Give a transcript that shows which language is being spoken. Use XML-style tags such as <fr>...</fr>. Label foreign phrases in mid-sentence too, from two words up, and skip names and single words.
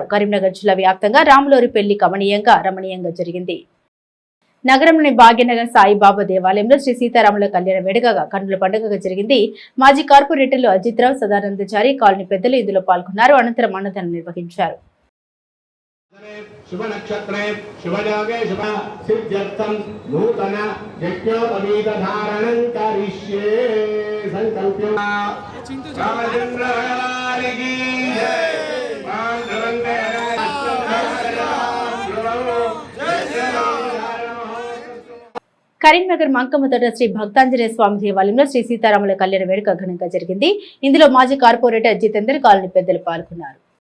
<te>కరీంనగర్ జిల్లా వ్యాప్తంగా రాములోరి పెళ్లి కమనీయంగా, రమణీయంగా జరిగింది. నగరంలోని భాగ్యనగర్ సాయిబాబా దేవాలయంలో శ్రీ సీతారాముల కళ్యాణ వేడుకగా కన్నుల పండుగగా జరిగింది. మాజీ కార్పొరేటర్లు అజిత్ రావు, సదానందచారి, కాలనీ పెద్దలు ఇందులో పాల్గొన్నారు. అనంతరం అన్నదానం నిర్వహించారు.</te> <sa>शुभ नक्षत्रे शुभ योगे शुभ सिद्ध्यर्थं नूतन यज्ञोपवीत धारणं करिष्ये संकल्प्य</sa> <hi>रामचंद्र भगवान की जय</hi> <te>కరీంనగర్ మంకమ్మతోట శ్రీ భక్తాంజనేయ స్వామి దేవాలయంలో శ్రీ సీతారాముల కళ్యాణ వేడుక ఘనంగా జరిగింది. ఇందులో మాజీ కార్పొరేటర్ జితేందర్ కాలనీ పెద్దలు పాల్గొన్నారు.</te>